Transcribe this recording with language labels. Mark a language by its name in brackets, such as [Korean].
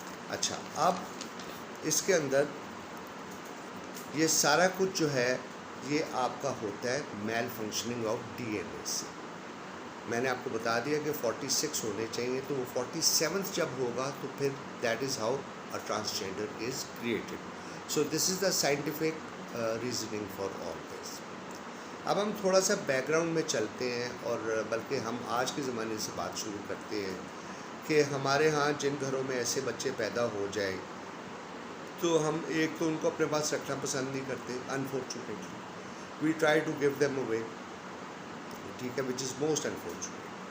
[Urdu] اچھا, اب اس کے اندر یہ سارا کچھ جو ہے یہ آپ کا ہوتا ہے میل فنکشننگ آف ڈی این اے سے. میں نے آپ کو بتا دیا کہ 46 ہونے چاہیے, تو وہ 47 جب ہوگا تو پھر [English] That is how a transgender is created. So this is the scientific reasoning for all this. [Urdu] اب ہم تھوڑا سا بیک گراؤنڈ میں چلتے ہیں, اور بلکہ ہم آج کے زمانے سے بات شروع کرتے ہیں کہ ہمارے ہاں جن گھروں میں ایسے بچے پیدا ہو جائے تو ہم ایک تو ان کو اپنے پاس رکھنا پسند نہیں کرتے, [English] unfortunately we try to give them away, [Urdu] ٹھیک ہے, [English] Which is most unfortunate.